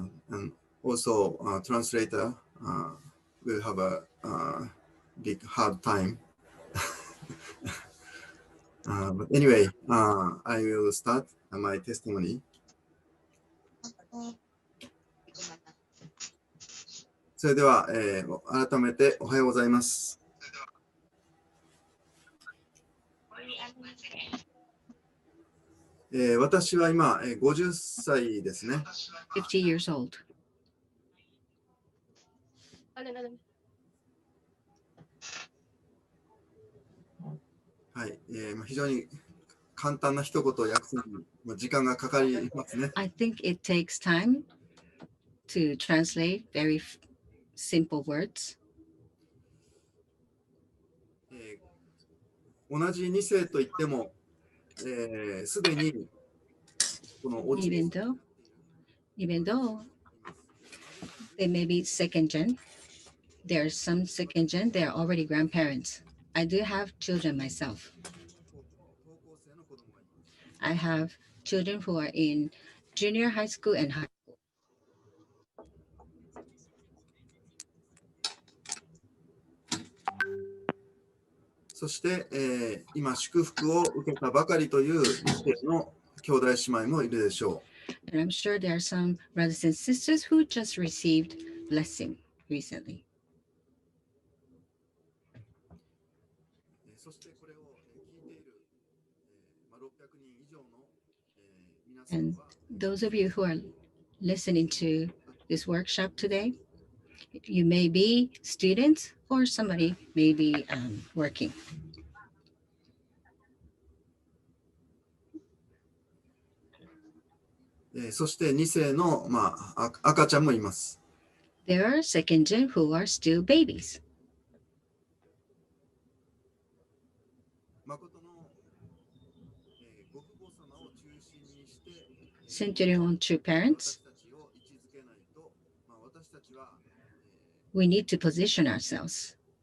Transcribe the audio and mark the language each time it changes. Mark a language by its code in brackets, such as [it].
[en] And also, translator will have a big hard time. But anyway, I will start my testimony. [ja] それでは、改めておはようございます。私は今、50歳ですね。 [en] 50 years old. [ja] はい、非常に簡単な一言を訳すのに時間がかかりますね。 [en] I think it takes time to translate very simple words. [ja] 同じ2世といっても、すでにこのおじ [en] Even though they may be second gen, there are some second gen, they are already grandparents. I do have children myself. I have children who are in junior high school and high school. [ja] そして、今祝福を受けたばかりという2世の兄弟姉妹もいるでしょう。 [en] And I'm sure there are some brothers and sisters who just received blessing recently. [ja] そしてこれを聞いている600人以上の皆さん [en] And [ja] は [en] those of you who are listening to this workshop today, you may be students or somebody may be working. [ja] そして2世の、赤ちゃんもいます。 [en] There are second gen who are still babies. [ja] 誠の [en] centering on true parents, we need to position ourselves.